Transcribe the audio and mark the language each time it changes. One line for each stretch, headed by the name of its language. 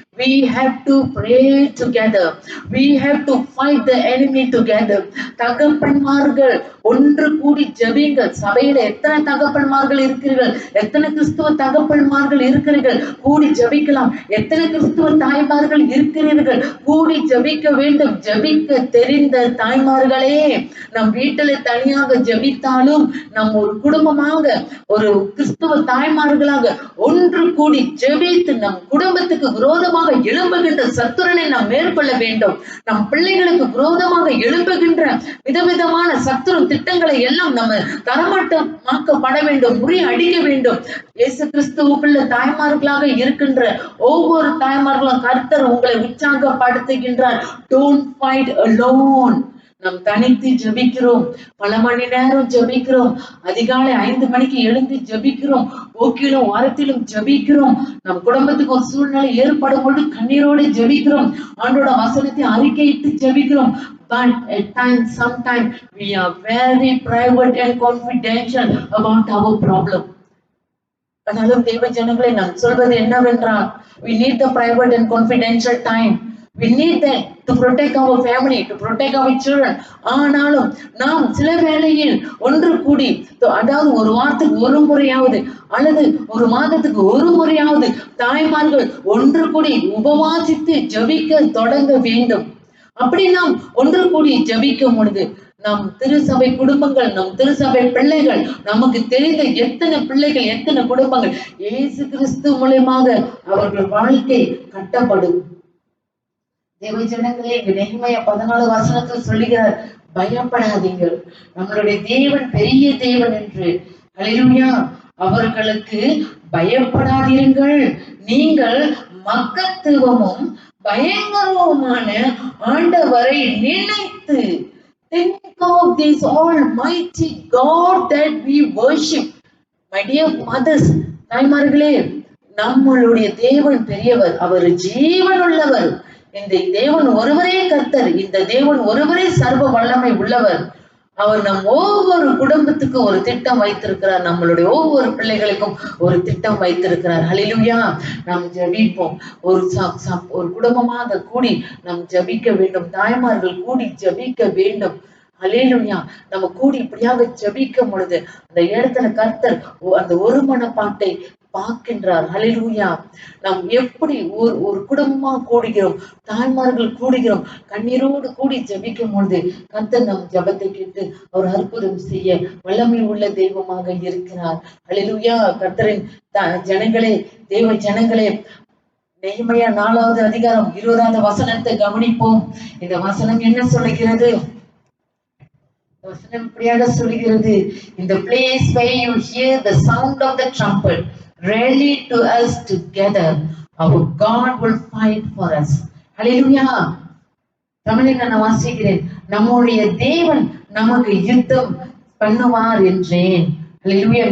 English: We have to pray together. We have to fight the enemy together.
Tamil: தகப்பன்மார்கள் ஒன்று கூடி ஜெபிங்கள். சபையில எத்தனை தகப்பன்மார்கள் இருக்கிறீர்கள்? எத்தனை கிறிஸ்துவ தகப்பன்மார்கள் இருக்கிறீர்கள்? கூடி ஜெபிக்கலாம். எத்தனை கிறிஸ்துவ தாய்மார்கள் இருக்கிறீர்கள்? கூடி ஜெபிக்க வேண்டும். ஜெபிக்க தெரிந்த தாய்மார்களே, நம் வீட்டில தனியாக ஜெபித்தாலும் நம் ஒரு குடும்பமாக, ஒரு கிறிஸ்துவ தாய்மார்களாக ஒன்று கூடி ஜெபித்து நம் குடும்பத்துக்கு விரோதமாக எழும்புகின்ற சத்துரனை நாம் மேற்கொள்ள வேண்டும். நம் பிள்ளைகளுக்கு விரோதமாக எழும்புகின்ற விதவிதமான சத்துரு திட்டங்களை எல்லாம் நம்ம தரமட்டமாக்கப்பட வேண்டும், முறியடிக்க வேண்டும். இயேசு கிறிஸ்துவுக்குள்ள தாய்மார்களாக இருக்கின்ற ஒவ்வொரு தாய்மார்களும் கர்த்தர் உங்களை உற்சாகப்படுத்துகின்றார்.
English: Don't fight alone.
Tamil: நாம் தனித்து ஜெபிக்கிறோம், பல மணி நேரம் ஜெபிக்கிறோம், அதிகாலை 5 மணிக்கு எழுந்து ஜெபிக்கிறோம், போக்கிலும் வாரத்திலும் ஜெபிக்கிறோம், நம் குடும்பத்துக்கு ஒரு சூழ்நிலை ஏற்படும் பொழுது கண்ணீரோடு ஜெபிக்கிறோம், ஆண்டோட வசனத்தை அறிக்கையிட்டு ஜெபிக்கிறோம்.
English: But at times, sometimes we are very private and confidential about our problem.
Tamil: ஆனாலும் தேவ ஜனங்களை நான் சொல்வது என்னவென்றால்,
English: we need the private and confidential time. We need that to protect our family, to protect our children.
Tamil: ஆனாலும் நாம் சில வேளையில் ஒன்று கூடி, அதாவது ஒரு வாரத்துக்கு ஒரு முறையாவது அல்லது ஒரு மாதத்துக்கு ஒரு முறையாவது தாய்மார்கள் ஒன்று கூடி உபவாசித்து ஜெபிக்க தொடங்க வேண்டும். அப்படி நாம் ஒன்று கூடி ஜெபிக்கும் பொழுது நம் திருசபை குடும்பங்கள், நம் திருசபை பிள்ளைகள், நமக்கு தெரிந்த எத்தனை பிள்ளைகள், எத்தனை குடும்பங்கள் இயேசு கிறிஸ்து மூலமாக அவர்கள் வாழ்க்கை கட்டப்படும். தேவ ஜனங்களே, நெகேமியா 14 வசனத்தில் சொல்லுகிறார், பயப்படாதீங்கள், நம்மளுடைய தேவன் பெரிய தேவன் என்று. ஹல்லேலூயா. அவர்களுக்கு பயப்படாதீர்கள், நீங்கள் மகத்துவமும் பயங்கரவுமான ஆண்டவரை நினைத்து,
English: think of this almighty God that we worship. My dear mothers,
Tamil: தாய்மார்களே, நம்மளுடைய தேவன் பெரியவர், அவர் ஜீவன் உள்ளவர். இந்த தேவன் ஒருவரே கர்த்தர், இந்த தேவன் ஒருவரே சர்வ வல்லமை உள்ளவர். அவர் நம் ஒவ்வொரு குடும்பத்துக்கும் ஒரு திட்டம் வைத்திருக்கிறார், நம்மளுடைய ஒவ்வொரு பிள்ளைகளுக்கும் ஒரு திட்டம் வைத்திருக்கிறார். ஹல்லேலூயா. நாம் ஜெபிப்போம். ஒரு குடும்பமாக கூடி நாம் ஜெபிக்க வேண்டும். தாய்மார்கள் கூடி ஜெபிக்க வேண்டும். ஹல்லேலூயா. நம்ம கூடி இப்படியாக ஜெபிக்கும் பொழுது அந்த இடத்துல கர்த்தர் அந்த ஒரு மனப்பாட்டை பார்க்கின்றார். ஹல்லேலூயா. நாம் எப்படி ஒரு குடும்பமா கூடுகிறோம், தாய்மார்கள் கூடுகிறோம், கண்ணீரோடு கூடி ஜெபிக்கும் பொழுது கர்த்தர் நம் ஜெபத்தை கேட்டு அவர் அற்புதம் செய்ய வல்லமை உள்ள தெய்வமாக இருக்கிறார். ஹல்லேலூயா. கர்த்தரின் ஜனங்களே, தேவ ஜனங்களே, நெகேமியா 4வது அதிகாரம் 20வது வசனத்தை கவனிப்போம். இந்த வசனம் என்ன சொல்லுகிறது? வசனம் இப்படியாக சொல்லுகிறது,
English: in the place where you hear the sound of the trumpet, rally to us together, our God will fight for us.
Tamil: ஹல்லேலூயா. தமிழில் நான் வாசிக்கிறேன், நம்முடைய தேவன் நமக்கு யுத்தம் பண்ணுவார் என்றேன். ஹல்லேலூயா.